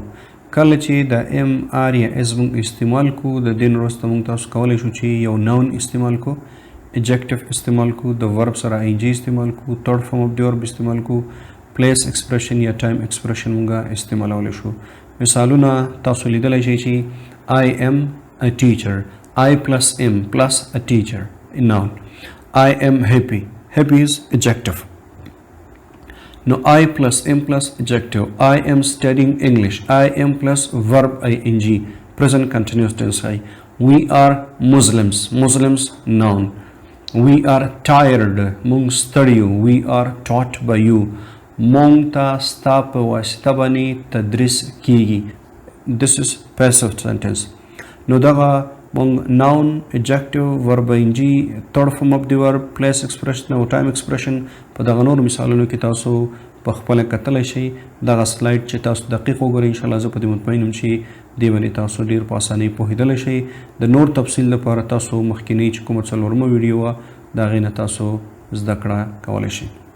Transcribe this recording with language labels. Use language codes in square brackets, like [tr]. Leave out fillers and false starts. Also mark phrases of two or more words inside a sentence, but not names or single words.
[ps] کله چې د [en] am are [ps] یا از مونږ استعمال کو، د دې نه وروسته مونږ تاسو کولی شو چې یو ناون استعمال کو، ایجیکټیو استعمال کو، د ورب سره آی جی استعمال کو، [en] third form of the verb [ps] استعمال کو، [en] place expression [ps] یا [en] time expression [ps] مونږه استعمالولی شو. مثالونه تاسو لیدلی شئ چې [en] I am a teacher, I plus M plus a teacher, a noun. I am happy. Happy is adjective. Now I plus M plus adjective. I am studying English. I am plus verb ing. Present continuous tense. We are Muslims. Muslims noun. We are tired. Mung study. We are taught by you. [ps] موږ ته ستا په واسطه باندې تدریس کیږي. This is passive sentence. نو دغه مونږ ناون، ایجیکټیو، [en] verb ing, third form of the verb, place expression [ps] او [en] time expression [ps] په دغه نورو مثالونو کې تاسو په خپله کتلی شئ. دغه سلایډ چې تاسو دقیق وګورئ انشاءالله زه په دې مطمئن یم چې دې باندې تاسو ډېر په اسانۍ پوهېدلی شئ. د نور تفصیل لپاره تاسو مخکینۍ چې کومه څلورمه ویډیو وه د هغې نه تاسو زده کړه کولی شئ.